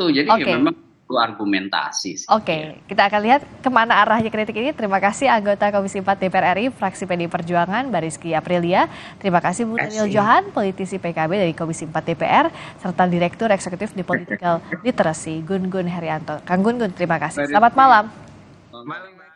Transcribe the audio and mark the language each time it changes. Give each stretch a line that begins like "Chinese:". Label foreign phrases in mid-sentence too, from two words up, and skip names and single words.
Indonesian: Jadi ya memang argumentasi. Oke, kita akan lihat kemana arahnya kritik ini. Terima kasih anggota Komisi 4 DPR RI, fraksi PDI Perjuangan, Mbak Rizky Aprilia. Terima kasih Bung Daniel Johan, politisi PKB dari Komisi 4 DPR, serta Direktur Eksekutif The Political Literacy Gun Gun Herianto. Kang Gun Gun, terima kasih. Selamat malam. Selamat malam.